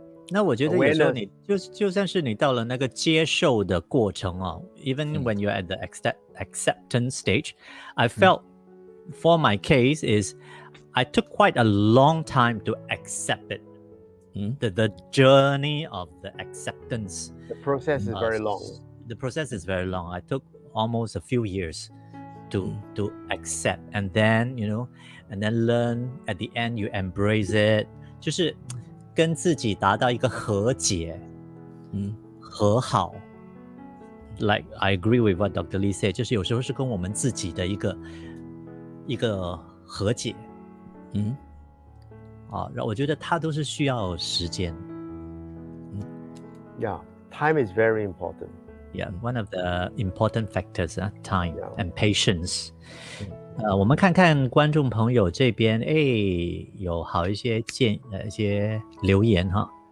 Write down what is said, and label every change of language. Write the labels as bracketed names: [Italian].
[Chinese] 那我觉得有时候你就算是你到了那个接受的过程哦 [English] even when you're at the acceptance stage, I felt for my case is I took quite a long time to accept it. The journey of the acceptance. The process is very long. The process is very long. I took almost a few years to accept, and then and then learn. At the end, you embrace it. [Chinese] 就是跟自己达到一个和解，和好。 [English] Like I agree with what Dr. [Chinese] Lee said， 就是有时候是跟我们自己的一个和解。我觉得它都是需要时间。 [English] Yeah, time is very important. Yeah, one of the important factors, time and patience. [Chinese] 我们看看观众朋友这边，有好一些一些留言哈。